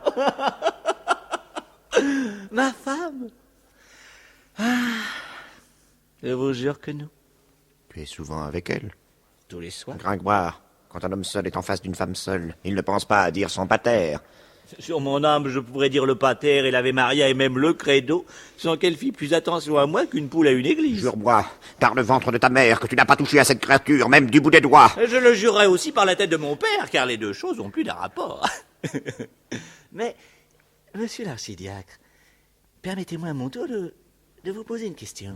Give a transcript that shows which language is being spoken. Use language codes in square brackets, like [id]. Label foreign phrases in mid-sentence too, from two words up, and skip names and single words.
[fr] Ma femme? Ah, je vous jure que non. Tu es souvent avec elle? Tous les soirs. Gringoire, quand un homme seul est en face d'une femme seule, il ne pense pas à dire son pater. Sur mon âme, je pourrais dire le pater et l'Ave Maria et même le credo, sans qu'elle fît plus attention à moi qu'une poule à une église. Jure-moi, par le ventre de ta mère, que tu n'as pas touché à cette créature, même du bout des doigts. Je le jurerai aussi par la tête de mon père, car les deux choses ont plus d'un rapport. Mais, monsieur l'archidiacre, permettez-moi à mon tour de vous poser une question.